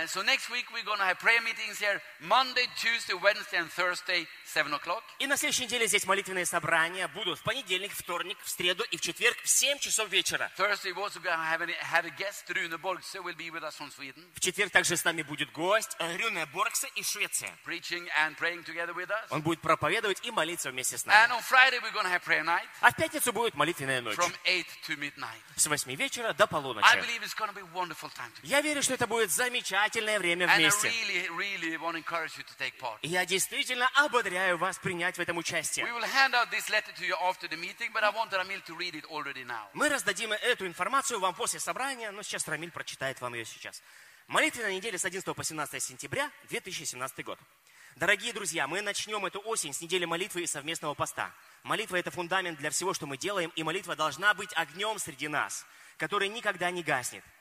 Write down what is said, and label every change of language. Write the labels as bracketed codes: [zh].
[en] So next week we're going to have prayer meetings here Monday, Tuesday, Wednesday and Thursday, 7 o'clock. [ru] И на следующей неделе здесь молитвенные собрания будут в понедельник, вторник, в среду и в четверг в 7 часов вечера. [en] Thursday we're also going to have a guest Runeborg, so will be with us on Sweden. [ru] В четверг также с нами будет гость Рюнеборгса из Швеции. [en] Preaching and praying together with us. [ru] Он будет проповедовать и молиться вместе с нами. [en] And on Friday we're going to have prayer night. [ru] А в пятницу будет молитвенная ночь. [en] From 8 to midnight. [ru] С 8 вечера до полуночи. [en] I believe it's going to be wonderful time together. [ru] Я верю, что это будет замечательное время вместе. [en] And I really, really want to encourage you to take part. [ru] Я действительно ободряю вас принять в этом участие. [en] We will hand out this letter to you after the meeting, but I want Рамиль to read it already now. [ru] Мы раздадим эту информацию вам после собрания, но сейчас Рамиль прочитает вам ее сейчас. Молитвенная неделя с 11 по 17 сентября 2017 год. Дорогие друзья, мы начнем эту осень с недели молитвы и совместного поста. Молитва – это фундамент для всего, что мы делаем, и молитва должна быть огнем среди нас, который никогда не гаснет.